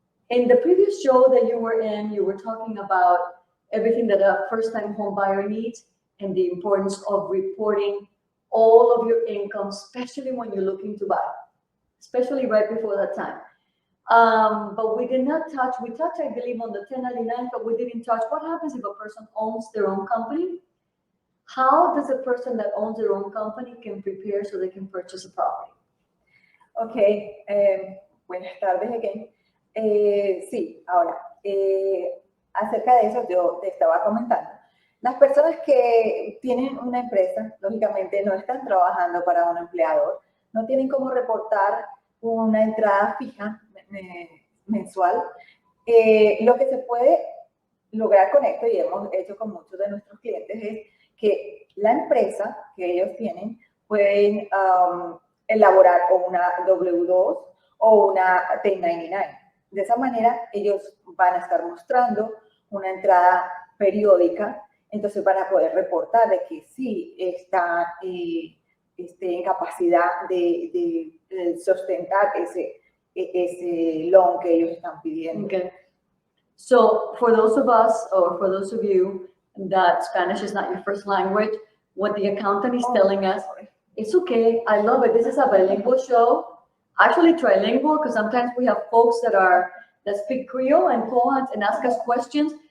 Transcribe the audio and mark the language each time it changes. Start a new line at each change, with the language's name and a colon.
English: In the previous show that you were in, you were talking about everything that a first-time home buyer needs and the importance of reporting all of your income, especially when you're looking to buy, especially right before that time. But we did not touch, we touched, I believe, on the 1099, but we didn't touch what happens if a person owns their own company. How does a person that owns their own company can prepare so they can purchase a property? Ok,
Spanish: buenas tardes
English: again.
Spanish: Sí, ahora, acerca de eso yo te estaba comentando. Las personas que tienen una empresa, lógicamente no están trabajando para un empleador, no tienen cómo reportar una entrada fija mensual. Lo que se puede lograr con esto, y hemos hecho con muchos de nuestros clientes, es que la empresa que ellos tienen pueden elaborar o una W2 o una 1099. De esa manera ellos van a estar mostrando una entrada periódica, entonces van a poder reportar de que sí están en capacidad de sustentar ese loan que ellos están pidiendo.
English: Okay. So for those of us, or for those of you that Spanish is not your first language, what the accountant is telling us, it's okay, I love it. This is a bilingual show. Actually trilingual, because sometimes we have folks that speak Creole and Poland and ask us questions.